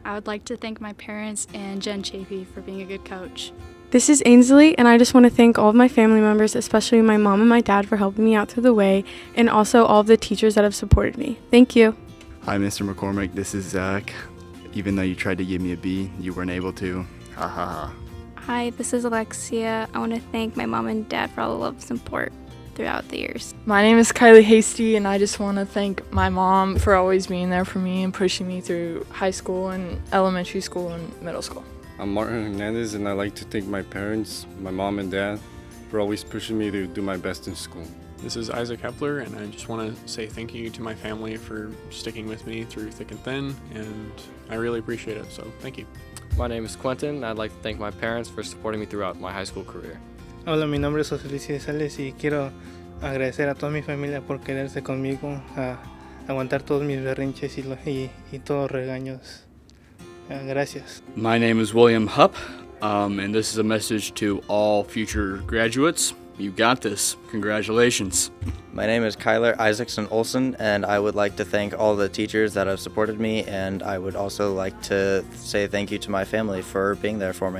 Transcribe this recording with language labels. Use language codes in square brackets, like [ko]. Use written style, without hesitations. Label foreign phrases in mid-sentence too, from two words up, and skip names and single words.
[en] I would like to thank my parents and Jen Chafee for being a good coach. This is Ainsley, and I just want to thank all of my family members, especially my mom and my dad, for helping me out through the way, and also all of the teachers that have supported me. Thank you. Hi, Mr. McCormick. This is Zach. Even though you tried to give me a B, you weren't able to. Ha ha ha. Hi, this is Alexia. I want to thank my mom and dad for all the love and support throughout the years. My name is Kylie Hasty, and I just want to thank my mom for always being there for me and pushing me through high school and elementary school and middle school. I'm Martin Hernandez, and I'd like to thank my parents, my mom and dad, for always pushing me to do my best in school. This is Isaac Hepler, and I just want to say thank you to my family for sticking with me through thick and thin, and I really appreciate it, so thank you. My name is Quentin, and I'd like to thank my parents for supporting me throughout my high school career. [es] Hola, mi nombre es José Luis de Sales y quiero agradecer a toda mi familia por quedarse conmigo, a aguantar todos mis berrinches y todos los regaños. Gracias. [en] My name is William Hupp, and this is a message to all future graduates. You got this. Congratulations. My name is Kyler Isaacson Olson, and I would like to thank all the teachers that have supported me, and I would also like to say thank you to my family for being there for me.